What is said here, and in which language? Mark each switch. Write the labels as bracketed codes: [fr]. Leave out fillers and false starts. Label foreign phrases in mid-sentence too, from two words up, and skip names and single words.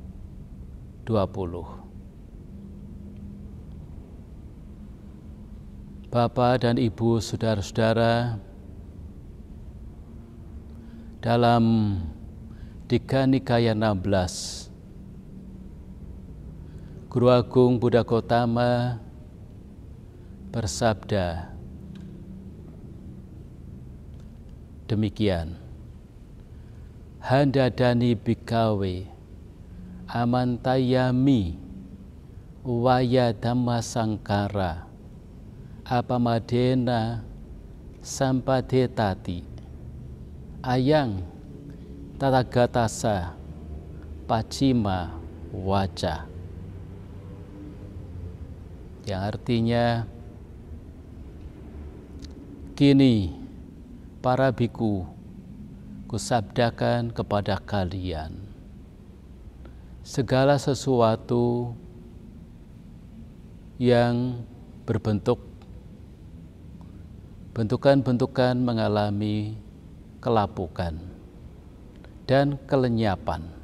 [id] Bapak dan Ibu, saudara-saudara, dalam Digha Nikaya 16, Guru Agung Buddha Gautama bersabda demikian: [pi] Handadani bikawe amantayami waya dhamma sangkara apamadena sampadetati ayang tatagatasa pacima waca, [id] yang artinya, kini para biku kusabdakan kepada kalian, segala sesuatu yang bentukan-bentukan mengalami kelapukan dan kelenyapan.